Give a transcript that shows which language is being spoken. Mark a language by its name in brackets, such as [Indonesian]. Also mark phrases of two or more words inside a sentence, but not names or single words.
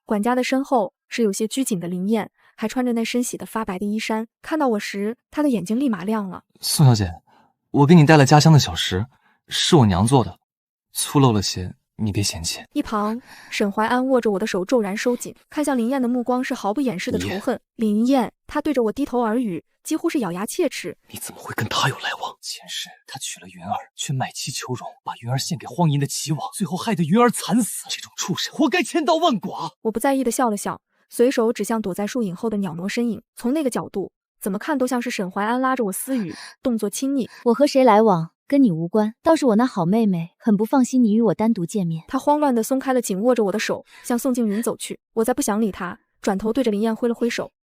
[Chinese] 管家的身後是有些拘谨的林燕，還穿着那深洗的发白的衣衫。看到我時，他的眼睛立馬亮了。宋小姐，我給你帶了家鄉的小食，是我娘做的，粗陋了些，你別嫌棄。一旁，沈懷安握着我的手驟然收緊，看向林燕的目光是毫不掩飾的仇恨。林燕，他對着我低頭耳語，幾乎是咬牙切齒。你怎麼會跟他有來往？前世他娶了雲兒，卻賣妻求榮，把雲兒獻給荒淫的齊王，最後害得雲兒慘死。這種畜生，活該千刀萬剮。我不在意的笑了笑，隨手指向躲在樹影後的裊挪身影。從那個角度，怎麼看都像是沈懷安拉着我私語，動作親昵。我和誰來往？跟你無關，倒是我那好妹妹很不放心你與我單獨見面。她慌亂地鬆開了緊握着我的手，向宋靜雲走去。我再不想理她，轉頭對着林燕揮了揮手。